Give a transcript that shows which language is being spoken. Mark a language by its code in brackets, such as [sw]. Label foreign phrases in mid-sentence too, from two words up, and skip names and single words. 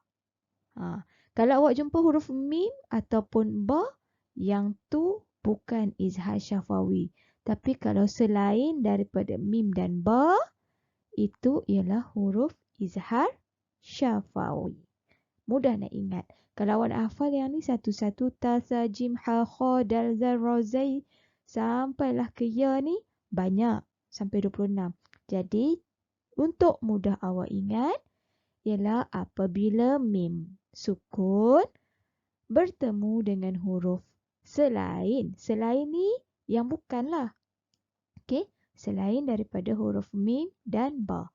[ms] Kalau awak jumpa huruf mim ataupun ba, yang tu bukan izhar syafawi. Tapi kalau selain daripada mim dan ba, itu ialah huruf izhar syafawi. Mudah nak ingat. Kalau awak nak hafal yang ni satu-satu, ta, sa, jim, ha, kha, dal, zal, ra, zai, sampailah ke ya ni banyak. Sampai 26. Jadi, untuk mudah awak ingat, ialah apabila mim sukun bertemu dengan huruf selain. Selain ni yang bukanlah. Okey, selain daripada huruf mim dan ba.